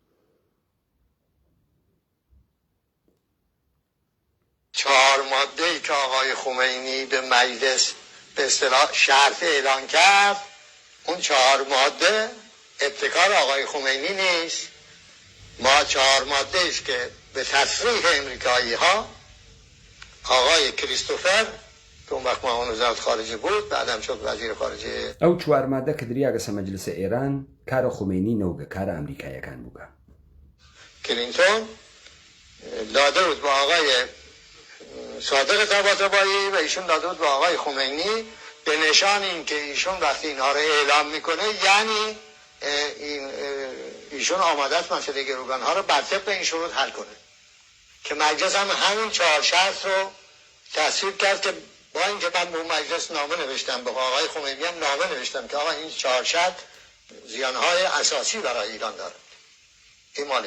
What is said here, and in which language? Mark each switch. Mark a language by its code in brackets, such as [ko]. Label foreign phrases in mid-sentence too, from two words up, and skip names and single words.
[fa] 4 ماده‌ای که آقای خمینی به مجلس به اصطلاح شرط اعلان کرد اون 4 ماده ابتکار آقای خمینی نیست ما 4 ماده است که به تصریح امریکایی ها آقای کریستوفر که اون وقت معاون وزارت خارجه بود بعدم شد وزیر خارجه [sdh] ئەو 4 مادە کە دریاگەسە مەجلسە ئێران کارە خومینی نەوگە کارە ئەمریکایەکان بووگە [fa] کلینتون داده بود با آقای صادق طباطبایی و ایشون داده بود با آقای خمینی به نشان این که ایشون وقتی اینها رو اعلام میکنه یعنی ایشون آماده است مسئله گروگانها رو بر طبق این شروط حل کنه که مجلس هم همین 4 شرط رو تصویب کرد که با اینکه من به مجلس نامه نوشتم به آقای خمینی هم نامه نوشتم که آقا این 4 شرط زیانهای اساسی برای ایران داره این مالی.